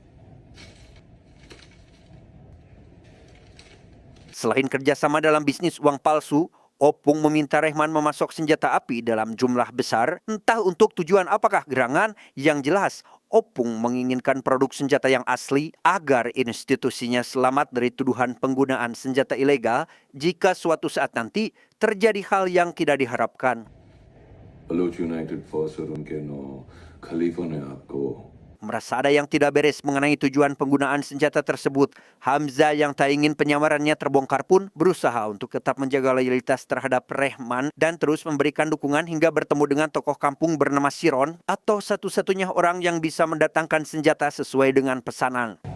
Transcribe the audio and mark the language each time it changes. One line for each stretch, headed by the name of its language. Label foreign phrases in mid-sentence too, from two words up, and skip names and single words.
Indonesian: Selain kerjasama dalam bisnis uang palsu, Opung meminta Rehman memasok senjata api dalam jumlah besar, entah untuk tujuan apakah gerangan. Yang jelas, Opung menginginkan produk senjata yang asli agar institusinya selamat dari tuduhan penggunaan senjata ilegal jika suatu saat nanti terjadi hal yang tidak diharapkan.
Hindi: बलूच यूनाइटेड फोर्स और उनके 9 खलीफों ने आपको
Indonesian: merasa ada yang tidak beres mengenai tujuan penggunaan senjata tersebut. Hamzah yang tak ingin penyamarannya terbongkar pun berusaha untuk tetap menjaga loyalitas terhadap Rehman dan terus memberikan dukungan hingga bertemu dengan tokoh kampung bernama Siron atau satu-satunya orang yang bisa mendatangkan senjata sesuai dengan pesanan.